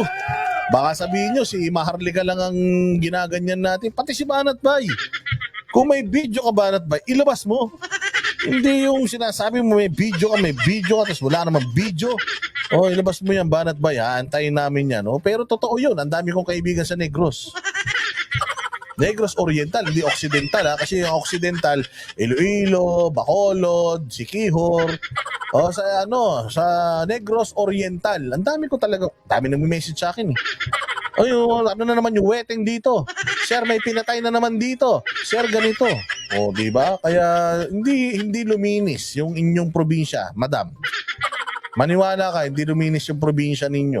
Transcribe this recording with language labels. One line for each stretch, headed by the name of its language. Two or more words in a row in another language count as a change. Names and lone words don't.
Filipino: Baka sabihin nyo, si Maharlika lang ang ginaganyan natin. Pati si Banat Bay. Kung may video ka Banat Bay, ilabas mo. Hindi yung sinasabi mo may video ka, tapos wala namang video. O, ilabas mo yan, Banat Bay, ha? Antayin namin yan. O, pero totoo yun, ang dami kong kaibigan sa Negros. Negros Oriental, hindi Occidental, ha? Kasi yung Occidental, Iloilo, Bacolod, Siquijor. O, sa Negros Oriental, ang dami ko talaga, dami nag-message sa akin, eh. O, ano na naman yung wedding dito? Sir, may pinatay na naman dito. Sir, ganito. O, di ba? Kaya hindi luminis yung inyong probinsya, madam. Maniwala ka, hindi luminis yung probinsya ninyo.